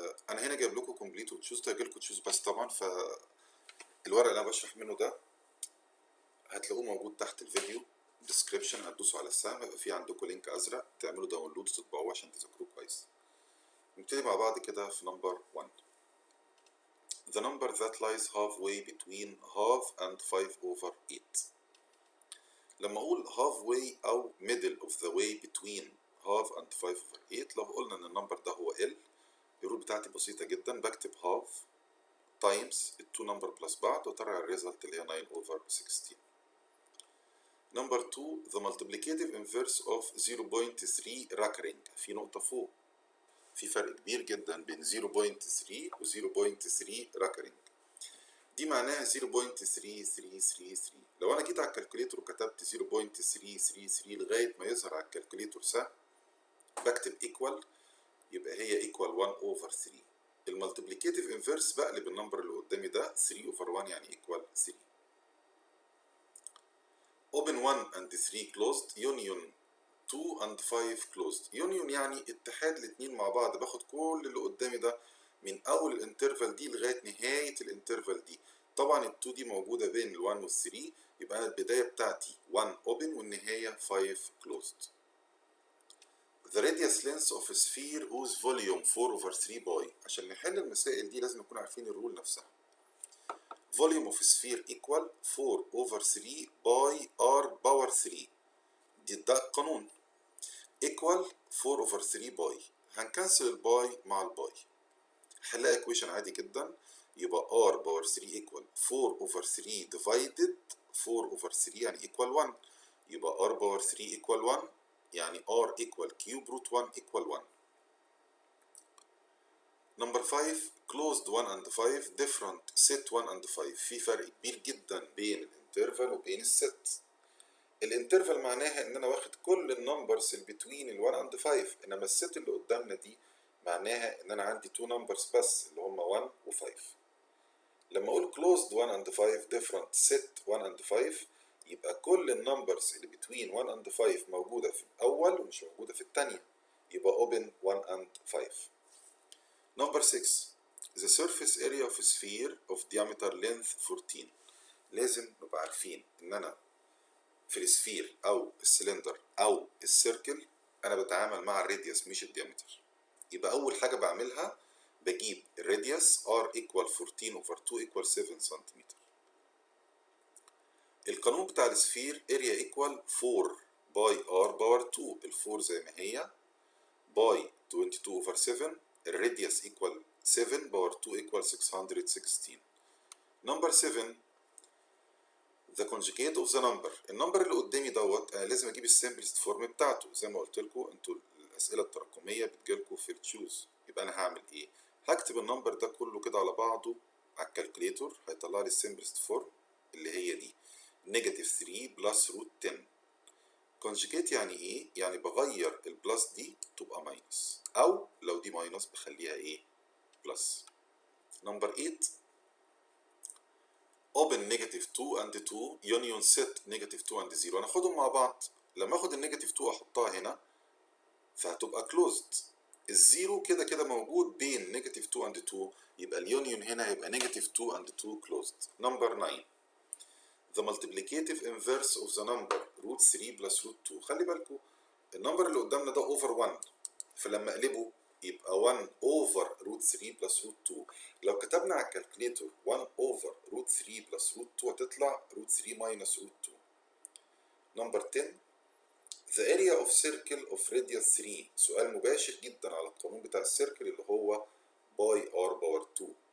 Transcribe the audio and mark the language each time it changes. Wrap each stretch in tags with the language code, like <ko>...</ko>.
<ar>أنا هنا جايب لكم كومبليت وتشوز، ده هيجيلكوا تشوز بس طبعا، فالورق اللي أنا بشرح منه ده هتلاقوه موجود تحت الفيديو description، هتدوسوا على السهم هيبقى في عندكم لينك أزرق تعملوا داونلود وتطبعوه عشان تذاكروه كويس. نبتدي مع بعض كده في نمبر 1.</ar> <en>The number that lies halfway between half and 5/8.</en> <ar>لما أقول halfway أو</ar> <en>middle of the way between half and 5/8،</en> <ar>لو قلنا إن النمبر ده هو L، الرول بتاعتي بسيطة جدا، بكتب</ar> <en>half times</en> <ar>التو نمبر بلس بعض وطلع الريزلت اللي هي 9/16.</ar> <en>Number 2 the multiplicative inverse of 0.3 recurring.</en> <ar>في نقطة فوق، في فرق كبير جدا بين 0.3 و 0.3 recurring. دي معناها 0.3333. لو انا جيت على الكالكوليتور وكتبت 0.333 لغايه ما يظهر على الكالكوليتور سهم، بكتب ايكوال، يبقى هي ايكوال 1/3. المالتيبليكيتيف انفيرس بقلب النمبر اللي قدامي ده 3/1 يعني ايكوال 3.</ar> <en>open 1 and 3 closed union 2 and 5 closed.</en> <ar>union يعني اتحاد الاتنين مع بعض، باخد كل اللي قدامي ده من اول الانترفال دي لغايه نهايه الانترفال دي. طبعا ال2 دي موجوده بين ال1 وال3، يبقى انا البدايه بتاعتي 1 open والنهايه 5 closed.</ar> <en>The radius length of a sphere whose volume 4/3 pi.</en> <ar>عشان نحل المسائل دي لازم نكون عارفين الرول نفسها.</ar> <en>volume of a sphere equal 4/3 pi r power 3.</en> <ar>ده القانون. equal 4/3 باي. هنكنسل الباي مع الباي، هنلاقي ايكويشن عادي جدا، يبقى r باور 3 equal 4/3 divided 4/3 يعني equal 1، يبقى r باور 3 equal 1 يعني</ar> <en>r equal cube root 1 equal 1. Number 5 closed 1 and 5 different set 1 and 5.</en> <ar>في فرق كبير جدا بين الانترفال وبين الست. الانترفال معناها ان انا واخد كل النمبرز اللي بتوين ال 1 and 5، انما الست اللي قدامنا دي معناها ان انا عندي 2 نمبرز بس اللي هم 1 و 5. لما اقول</ar> <en>closed 1 and 5</en> <ar>different set 1 and 5، يبقى كل النمبرز اللي بتوين 1 and 5 موجوده في الاول ومش موجوده في الثانيه، يبقى open 1 and 5.</ar> <en>Number 6 the surface area of a sphere of diameter length 14.</en> <ar>لازم نبقى عارفين ان انا في السفير او السلندر او السيركل انا بتعامل مع الراديوس مش الديامتر. يبقى اول حاجه بعملها بجيب الراديوس r equal 14/2 equal 7 سنتيمتر. القانون بتاع السفير area equal 4 باي r باور 2، ال4 زي ما هي باي 22/7، الراديوس equal 7 باور 2 equal 616.</ar> <en>Number 7 the conjugate of the number.</en> <ar>النمبر اللي قدامي دوت انا لازم اجيب السمبلست فورم بتاعته، زي ما قلت لكم انتوا الاسئله التراكميه بتجيلكم في التشوز. يبقى انا هعمل ايه؟ هكتب النمبر ده كله كده على بعضه على الكالكوليتور، هيطلع لي السمبلست فورم اللي هي دي -3 بلس روت 10. conjugate يعني ايه؟ يعني بغير البلس دي تبقى ماينس، او لو دي ماينس بخليها ايه؟ بلس.</ar> <en>Number 8 open -2 and 2 union set -2 and 0.</en> <ar>انا اخدهم مع بعض، لما اخد النيجاتيف 2 احطها هنا فهتبقى closed. الزيرو كده كده موجود بين -2 and 2، يبقى اليونيون هنا هيبقى -2 and 2 closed.</ar> <en>Number 9 the multiplicative inverse of the number √3 plus √2.</en> <ar>خلي بالكم النمبر اللي قدامنا ده اوفر 1، فلما اقلبه يبقى</ar> <en>1 over √3 plus √2.</en> <ar>لو كتبنا على الكالكوليتور</ar> <en>1 over √3 plus √2</en> <ar>هتطلع</ar> <en>√3 minus √2. Number 10 the area of circle of radius 3.</en> <ar>سؤال مباشر جدا على القانون بتاع السيركل اللي هو باي r باور 2.</ar>